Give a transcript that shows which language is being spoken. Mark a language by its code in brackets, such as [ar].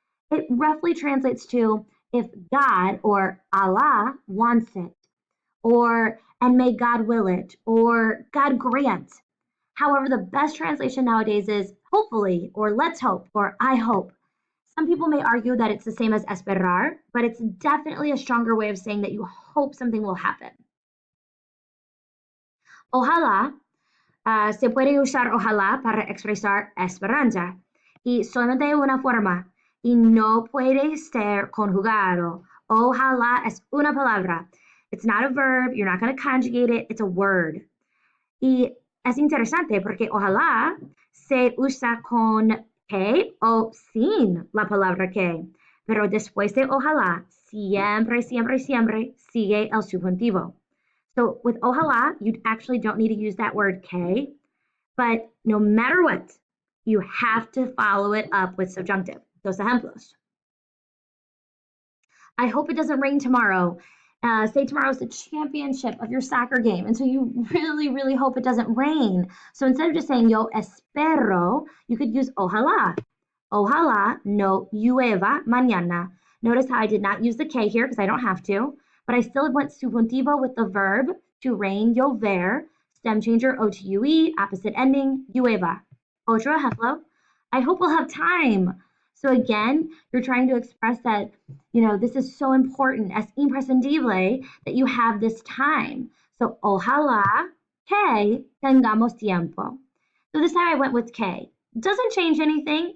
[en] It roughly translates to if God or Allah wants it, or and may God will it, or God grant. However, the best translation nowadays is hopefully, or let's hope, or I hope. Some people may argue that it's the same as esperar, but it's definitely a stronger way of saying that you hope something will happen. [es] Ojalá. Se puede usar ojalá para expresar esperanza y solamente de una forma y no puede ser conjugado. Ojalá es una palabra. It's not a verb. [en] You're not going to conjugate it. It's a word. [es] Y es interesante porque ojalá se usa con que o sin la palabra que. Pero después de ojalá, siempre sigue el subjuntivo. [en] So with ojalá, you actually don't need to use that word que, but no matter what, you have to follow it up with subjunctive. Dos ejemplos. I hope it doesn't rain tomorrow. Say tomorrow is the championship of your soccer game, and so you really hope it doesn't rain. So instead of just saying yo espero, you could use ojalá. Ojalá no llueva mañana. Notice how I did not use the que here because I don't have to, but I still went subjuntivo with the verb to rain, llover, stem changer O to UE, opposite ending, llueva. Otro ejemplo. I hope we'll have time. So again, you're trying to express that, this is so important, es imprescindible that you have this time. [es] So ojalá que tengamos tiempo. [en] So this time I went with que. Doesn't change anything.